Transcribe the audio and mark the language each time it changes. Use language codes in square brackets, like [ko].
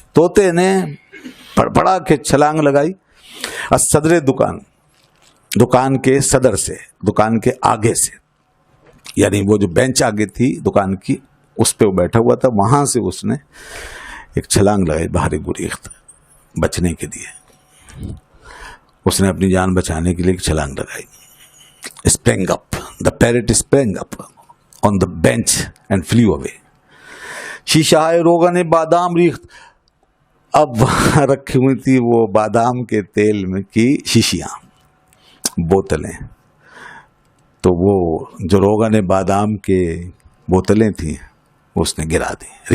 [hi] तोते ने फड़फड़ा के छलांग लगाई सदरे दुकान, दुकान के सदर से, दुकान के आगे से, यानी वो जो बेंच आगे थी दुकान की उस पे वो बैठा हुआ था, वहां से उसने एक छलांग लगाई बाहरी गुरीख्त बचने के लिए। उसने अपनी जान बचाने के लिए एक छलांग लगाई। [en] sprang up, the parrot sprang up on the bench and flew away. [fa] शीशाए रोगन बादाम रीख्त, [hi] अब वहां रखी हुई थी वो बादाम के तेल में की शीशियां, बोतलें, तो वो जो रोगन बादाम के बोतलें थी उसने गिरा दी।